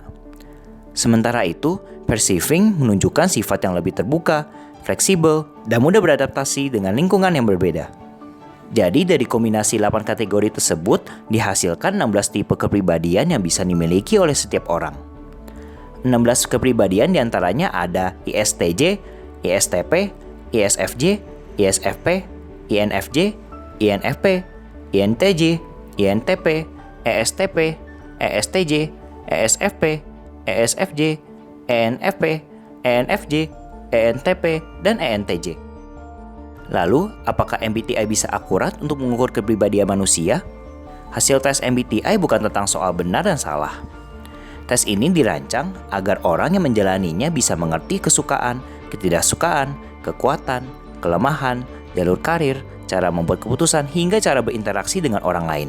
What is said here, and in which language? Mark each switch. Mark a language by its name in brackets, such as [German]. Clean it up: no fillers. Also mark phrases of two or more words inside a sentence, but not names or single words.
[Indonesian] Sementara itu, perceiving menunjukkan sifat yang lebih terbuka, fleksibel, dan mudah beradaptasi dengan lingkungan yang berbeda. Jadi dari kombinasi 8 kategori tersebut dihasilkan 16 tipe kepribadian yang bisa dimiliki oleh setiap orang. 16 kepribadian diantaranya ada ISTJ, ISTP, ISFJ, ISFP, INFJ, INFP, INTJ, INTP, ESTP, ESTJ, ESFP, ESFJ, ENFP, ENFJ, ENTP, dan ENTJ. Lalu, apakah MBTI bisa akurat untuk mengukur kepribadian manusia? Hasil tes MBTI bukan tentang soal benar dan salah. Tes ini dirancang agar orang yang menjalaninya bisa mengerti kesukaan, ketidaksukaan, kekuatan, kelemahan, jalur karir, cara membuat keputusan, hingga cara berinteraksi dengan orang lain.